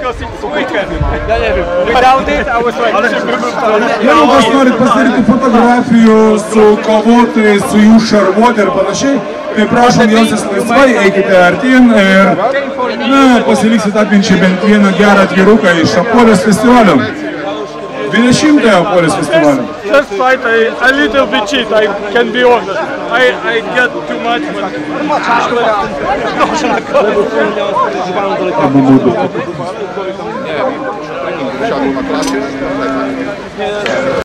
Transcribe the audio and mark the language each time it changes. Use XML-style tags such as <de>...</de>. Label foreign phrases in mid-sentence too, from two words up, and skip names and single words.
<lt>Jeigu kas norit pasidaryti fotografijų su kovotojais, su jų šarvuoti ir panašiai, tai prašom jausis laisvai, eikite artin ir pasiliksit atminčiai bent vieną gerą atviruką iš Apoelės festivalio. 20-ąją Apoelės festivalio.</lt> <en>First fight, I little bit cheat, I can be honest. I get too much, but...</en>